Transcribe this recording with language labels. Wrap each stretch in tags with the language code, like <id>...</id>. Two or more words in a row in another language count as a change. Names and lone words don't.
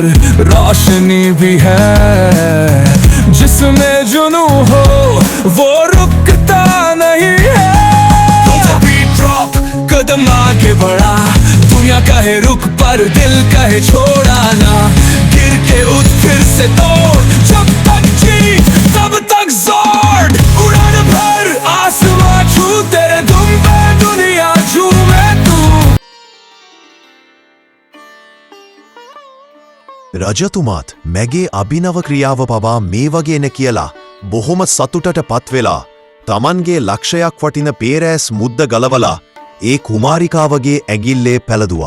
<hi>रोशनी भी है जिसमें जुनूं हो वो रुकता नहीं है drop कदम आगे बढ़ा दुनिया कहे रुक पर दिल कहे छोड़ा ना गिर के उठ फिर से तोड़ जब तक जी तब तक जोर उड़ान भर आसमां छू तेरे दुम पे दुनिया झूमे तू</hi> <si>රජතුමාත් මැගේ අභිනව ක්‍රියාව පවා මේ වගේන කියලා බොහොම සතුටට පත්වෙලා තමන්ගේ ලක්ෂයක් වටින පේරෑස් මුද්ද ගලවලා ඒ කුමාරිකාවගේ ඇගිල්ලේ පැළදුවා.</si>